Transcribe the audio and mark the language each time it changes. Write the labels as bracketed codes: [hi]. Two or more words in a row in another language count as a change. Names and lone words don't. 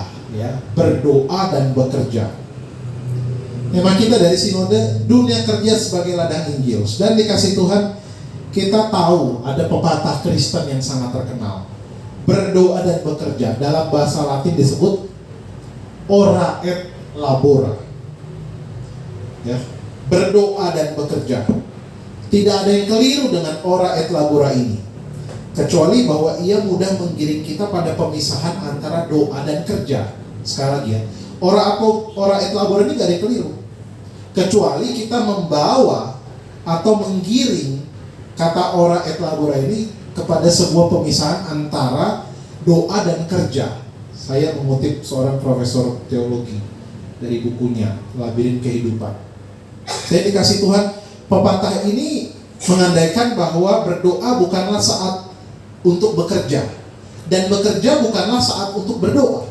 [id] Ya, berdoa dan bekerja. Tema kita dari sinode, dunia kerja sebagai ladang Injil. Dan dikasih Tuhan, kita tahu ada pepatah Kristen yang sangat terkenal, berdoa dan bekerja. Dalam bahasa Latin disebut [la] ora et labora. [id] Ya, berdoa dan bekerja. Tidak ada yang keliru dengan [la] ora et labora [id] ini, kecuali bahwa ia mudah menggiring kita pada pemisahan antara doa dan kerja. Sekali lagi ya, [la] ora et labora [id] ini gak ada yang keliru, kecuali kita membawa atau menggiring kata [la] ora et labora [id] ini kepada sebuah pemisahan antara doa dan kerja. Saya mengutip seorang profesor teologi dari bukunya Labirin Kehidupan. Saya dikasih Tuhan, pepatah ini mengandaikan bahwa berdoa bukanlah saat untuk bekerja, dan bekerja bukanlah saat untuk berdoa.